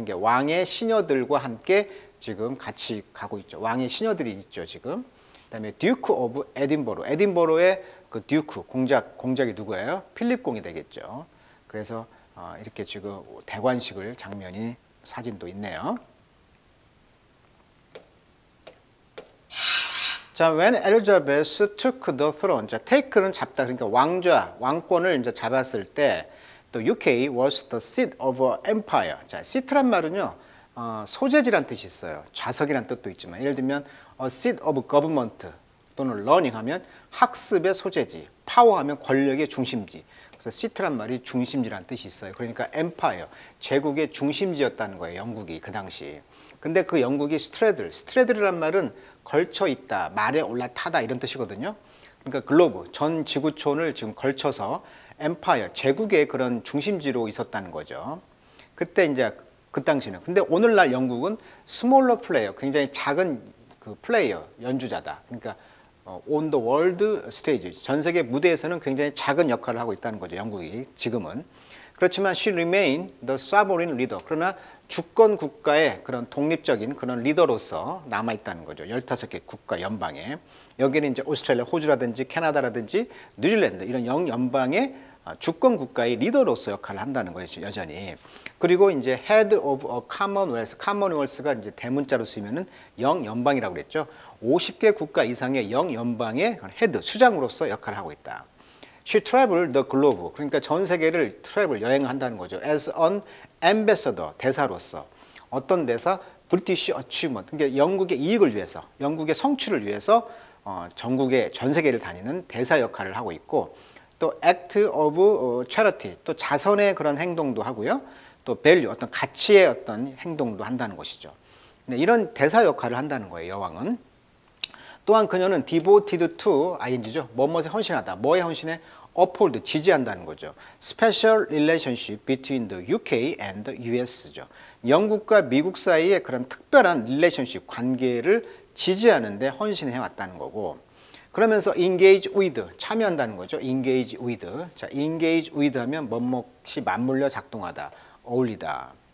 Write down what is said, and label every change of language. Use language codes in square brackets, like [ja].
[ko] 이게 왕의 시녀들과 함께 지금 같이 가고 있죠. 왕의 시녀들이 있죠, 지금. 그다음에 듀크 오브 에딘버러. 에딘버러의 그 듀크 공작이 누구예요? 필립 공이 되겠죠. 그래서 이렇게 지금 대관식을 장면이 사진도 있네요. [en] 자, when Elizabeth took the throne. [ko] 자, take는 잡다. 그러니까 왕권을 이제 잡았을 때 또 [en] UK was the seat of empire. [ko] 자, seat란 말은요. 소재지란 뜻이 있어요. 좌석이란 뜻도 있지만 예를 들면 [en] a seat of government [ko] 또는 learning 하면 학습의 소재지, power 하면 권력의 중심지. 그래서 seat란 말이 중심지란 뜻이 있어요. 그러니까 empire, 제국의 중심지였다는 거예요. 영국이 그 당시. 근데 그 영국이 straddle이란 말은 걸쳐 있다, 말에 올라타다 이런 뜻이거든요. 그러니까 글로브, 전 지구촌을 지금 걸쳐서 empire, 제국의 그런 중심지로 있었다는 거죠. 그때 이제 그 당시는. 근데 오늘날 영국은 [en] 스몰러 플레이어, [ko] 굉장히 작은 그 플레이어, 연주자다. 그러니까 [en] on the world stage, [ko] 전 세계 무대에서는 굉장히 작은 역할을 하고 있다는 거죠. 영국이 지금은. [en] 그렇지만 she remain the sovereign leader. [ko] 그러나 주권 국가의 그런 독립적인 그런 리더로서 남아 있다는 거죠. 15개 국가 연방에. 여기는 이제 오스트레일리아, 호주라든지 캐나다라든지 뉴질랜드 이런 영연방의 주권 국가의 리더로서 역할을 한다는 거예요. 여전히. 그리고 이제 [en] head of a commonwealth, [ko] commonwealth가 이제 대문자로 쓰면은 영연방이라고 그랬죠. 50개 국가 이상의 영연방의 헤드, 수장으로서 역할을 하고 있다. [en] She traveled the globe. [ko] 그러니까 전 세계를 여행을 한다는 거죠. [en] As an ambassador, [ko] 대사로서. 어떤 대사? British achievement. 그러니까 영국의 이익을 위해서, 영국의 성취를 위해서 전 세계를 다니는 대사 역할을 하고 있고, 또 [en] act of charity, [ko] 또 자선의 그런 행동도 하고요. 또 value, 어떤 가치의 어떤 행동도 한다는 것이죠. 이런 대사 역할을 한다는 거예요, 여왕은. 또한 그녀는 [en] devoted to ing죠. [ko] 뭐뭐에 헌신하다. 뭐에 헌신해? uphold, 지지한다는 거죠. [en] Special relationship between the UK and the US죠. [ko] 영국과 미국 사이의 그런 특별한 relationship, 관계를 지지하는데 헌신해 왔다는 거고. 그러면서 engage with, 참여한다는 거죠. engage with. 자, engage with 하면 뭐뭐이 맞물려 작동하다, 어울리다.